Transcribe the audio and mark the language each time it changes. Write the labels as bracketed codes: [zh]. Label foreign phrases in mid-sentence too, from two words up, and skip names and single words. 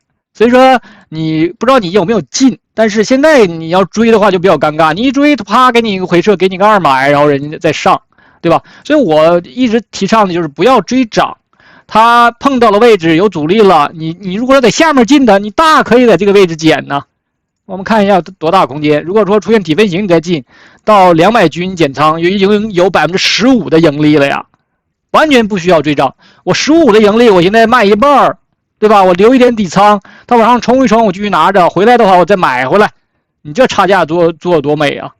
[zh] 所以說你不知道你有沒有進，但是現在你要追的話就比較尷尬，你一追啪給你一個回撤，給你個2買，然後人家再上，對吧？所以我一直提倡的就是不要追漲，它碰到了位置有阻力了，你如果說在下面進的，你大可以在這個位置減呢。我們看一下多大空間，如果說出現底分型你再進，到200均減倉已經有 15% 的盈利了呀，完全不需要追漲。我15%的盈利我現在賣一半，對吧？我留一點底倉，它往上衝一衝我繼續拿着，回來的話我再買回來，你這差價做多美啊。